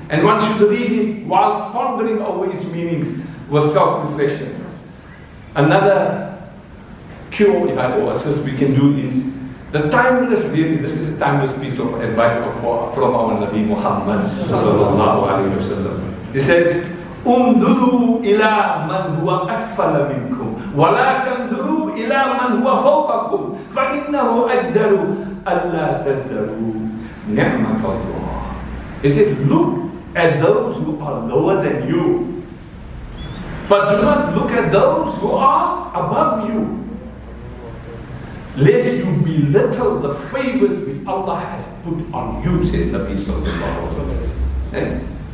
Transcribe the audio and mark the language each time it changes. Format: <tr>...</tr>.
<en>And one should read it whilst pondering over its meanings with self-reflection. Another cure, if I assist, we can do is the timeless, really, this is a timeless piece of advice from our Nabi Muhammad sallallahu alayhi wa sallam. He says,</en> <ar>انظروا إلى من هو أسفل منكم ولا تنظروا إلى من هو فوقكم فإنه أجدر ألا تزدروا نعمة الله.</ar> <en>He says, look at those who are lower than you, but do not look at those who are above you, lest you belittle the favors which Allah has put on you, said Nabi sallallahu alaihi wasallam.</en>